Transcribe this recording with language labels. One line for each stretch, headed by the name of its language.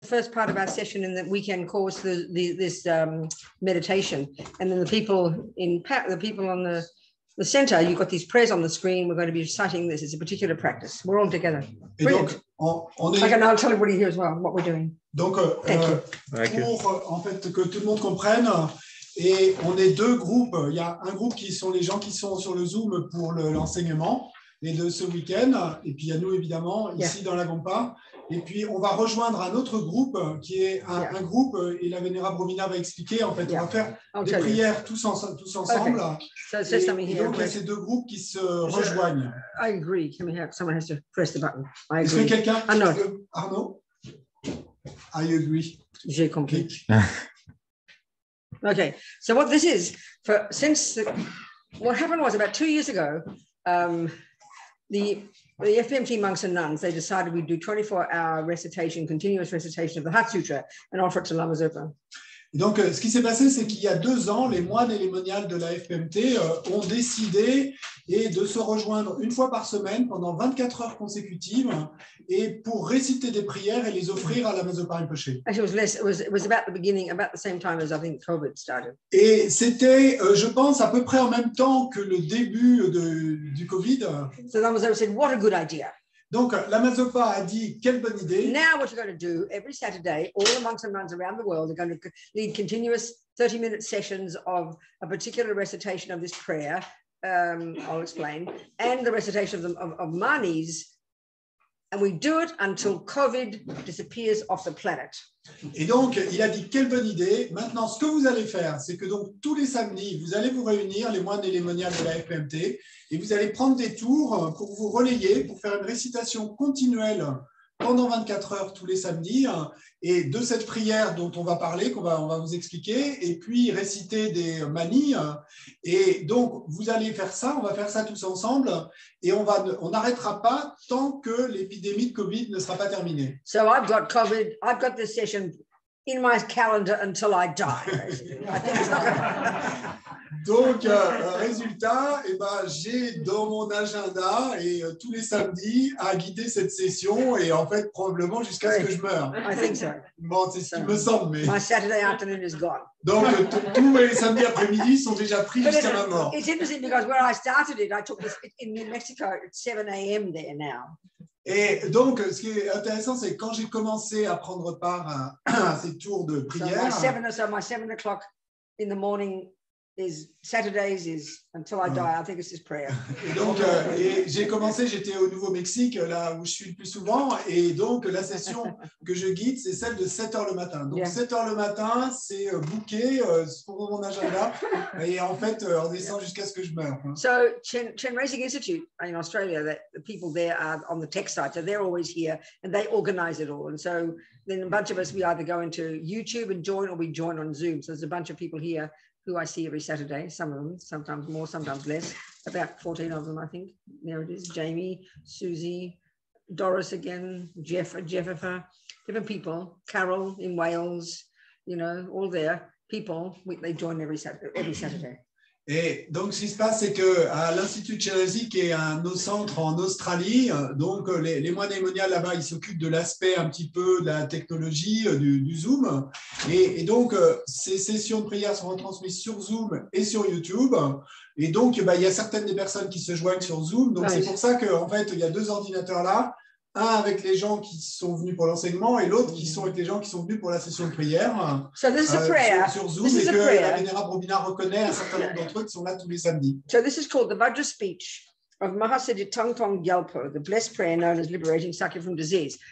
English: first part of our session in the weekend course, this meditation, and then the people on the center, you've got these prayers on the screen. We're going to be reciting this. It's a particular practice. We're all together. Brilliant. Donc, I'll tell everybody here as well what we're doing.
French: Donc, pour en fait que tout le monde comprenne, et on est deux groupes. Il y a un groupe qui sont les gens qui sont sur le Zoom pour l'enseignement et de ce week-end, et puis il y a nous évidemment ici dans la Gompa. Et puis on va rejoindre un autre groupe qui est un groupe, et la vénérable Romina va expliquer, en fait, on va faire des prières tous ensemble.
English: Okay.
French: Et donc il y a ces deux groupes qui se rejoignent.
English: I agree. Someone has to press the button. I agree.
French: Est-ce que quelqu'un Arnaud?
English: I agree.
French: J'ai compris.
English: Okay, so what this is, what happened was about 2 years ago, the FPMT monks and nuns, they decided we'd do 24-hour recitation, continuous recitation of the Heart Sutra and offer it to Lama Zopa.
French: Donc, ce qui s'est passé, c'est qu'il y a 2 ans, les moines et les moniales de la FPMT ont décidé de se rejoindre une fois par semaine pendant 24 heures consécutives et pour réciter des prières et les offrir à Lama Zopa Rinpoche.
English: It was about the beginning, about the same time as I think COVID started.
French: Et c'était, je pense, à peu près en même temps que le début du Covid.
English: So Lama Zopa said, what a good idea.
French: Donc, Lama Zopa a dit, quelle bonne idée.
English: Now what you're going to do, every Saturday, all the monks and nuns around the world are going to lead continuous 30-minute sessions of a particular recitation of this prayer, I'll explain, and the recitation of Manis, and we do it until COVID disappears off the planet.
French: Et donc, il a dit, quelle bonne idée. Maintenant, ce que vous allez faire, c'est que donc tous les samedis, vous allez vous réunir, les moines et les moniales de la FPMT, et vous allez prendre des tours pour vous relayer, pour faire une récitation continuelle pendant 24 heures tous les samedis, et de cette prière dont on va parler, on va vous expliquer, et puis réciter des manies. Et donc, vous allez faire ça, on va faire ça tous ensemble, et on n'arrêtera pas tant que l'épidémie de Covid ne sera pas terminée.
English: So I've got this session in my calendar until I die. I think it's not
French: Donc, résultat, j'ai dans mon agenda et tous les samedis à guider cette session et en fait probablement jusqu'à ce que je meure.
English: I think so.
French: Bon, c'est ce qui me semble. Mais...
English: My Saturday afternoon is gone.
French: Donc, tous les samedis après-midi sont déjà pris jusqu'à ma mort.
English: It's interesting because where I started it, I took this in New Mexico at 7 a.m. there now.
French: Et donc, ce qui est intéressant, c'est quand j'ai commencé à prendre part à ces tours de prière.
English: So my 7 o'clock in the morning is Saturdays is until I die. I think it's this prayer.
French: Et donc, j'étais au Nouveau-Mexique, là où je suis le plus souvent, et donc la session que je guide, c'est celle de 7h le matin. Donc 7h le matin, c'est booké pour mon agenda, et en fait, on descend jusqu'à ce que je meure.
English: So Chen Racing Institute in Australia, the people there are on the tech side, so they're always here, and they organize it all. And so then a bunch of us, we either go into YouTube and join, or we join on Zoom. So there's a bunch of people here who I see every Saturday, some of them, sometimes more, sometimes less, about 14 of them, I think. There it is, Jamie, Susie, Doris again, Jeffifer, different people, Carol in Wales, all there, people, they join every Saturday.
French: Et donc, ce qui se passe, c'est qu'à l'Institut Cheresi, qui est un centre en Australie, donc les moines et moniales là-bas, ils s'occupent de l'aspect un petit peu de la technologie, du Zoom. Et donc, ces sessions de prière sont retransmises sur Zoom et sur YouTube. Et donc, il y a certaines des personnes qui se joignent sur Zoom. Donc, c'est pour ça qu'en fait, il y a 2 ordinateurs là. Un avec les gens qui sont venus pour l'enseignement et l'autre qui sont avec les gens qui sont venus pour la session de prière sur Zoom, et que la vénérable Robina reconnaît un certain nombre d'entre eux qui sont là tous les samedis.
English: So this is called the Vajra speech of Mahasiddhi Tongtong Gyalpo, the blessed prayer known as liberating Sakya from disease.